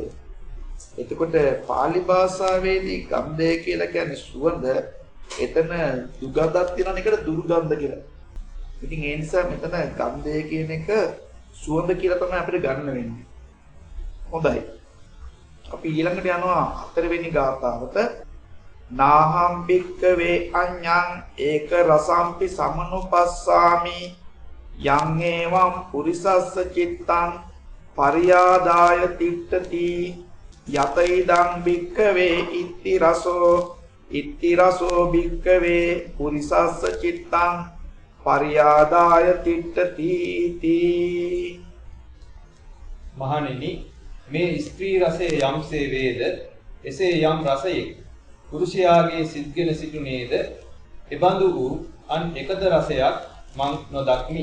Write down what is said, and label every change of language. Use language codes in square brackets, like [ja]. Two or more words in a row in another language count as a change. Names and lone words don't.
[si] එතකොට පාලි භාෂාවේදී ගන්ධය කියලා කියන්නේ සුවඳ, එතන දුගඳක් තියෙන එකට දුර්ගන්ධ කියලා. ඉතින් ඒ නිසා මෙතන ගන්ධය කියන එක සුවඳ කියලා තමයි අපිට ගන්න වෙන්නේ. හොඳයි. අපි ඊළඟට යනවා 4 වෙනි ගාථාවට. [pi] නාහම් භික්ඛවේ අඤ්ඤං ඒක රසම්පි සමනුපස්සාමි යං ඒවං පුරිසස්ස චිත්තං පරියාදාය තිට්ඨති යත ඉදං භික්ඛවේ ඉත්ති රසෝ භික්ඛවේ පුරිසස්ස චිත්තං පරියාදාය තිට්ඨති තී. [si] මහණෙනි මේ ස්ත්‍රී රසයේ යම්සේ වේද එසේ යම් රසයෙක් පුරුෂයාගේ සිත්ගෙන සිටුනේද එබඳු වූ අන් එකද රසයක් මං නොදක්මි.